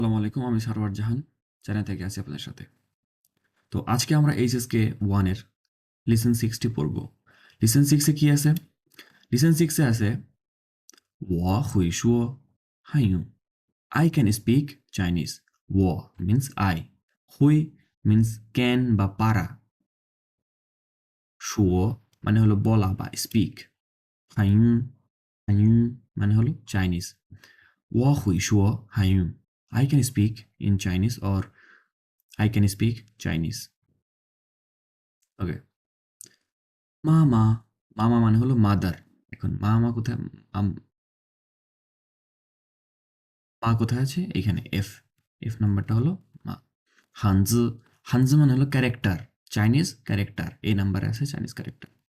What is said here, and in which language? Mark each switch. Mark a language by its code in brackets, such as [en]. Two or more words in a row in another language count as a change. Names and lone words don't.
[ar] السلام عليكم, [bn] আমি সারোয়ার জাহান চ্যানেল থেকে আছি আপনাদের সাথে। তো আজকে আমরা [en] HSK one lesson sixty [bn] পড়ব। [en] lesson six [bn] কি আছে? [en] lesson six [bn] আছে [zh] 我会说汉语 [en] I can speak Chinese. [bn] 我 [en] means I, [bn] 会 [en] means can [bn] বা পারা, 说 মানে হলো বলা বা স্পিক, 汉语汉语 মানে হলো চাইনিজ। [zh] 我会说汉语 [en] I can speak in Chinese or I can speak Chinese. [bn] ওকে। মামা, মামা মানে হলো মাদার। এখন মামা কোথায়? মা কোথায় আছে? এখানে এফ, এফ নাম্বারটা হলো মা। হানজু, হানজু মানে হলো ক্যারেক্টার, [en] Chinese character, [bn] এই নাম্বারে আছে [en] Chinese character.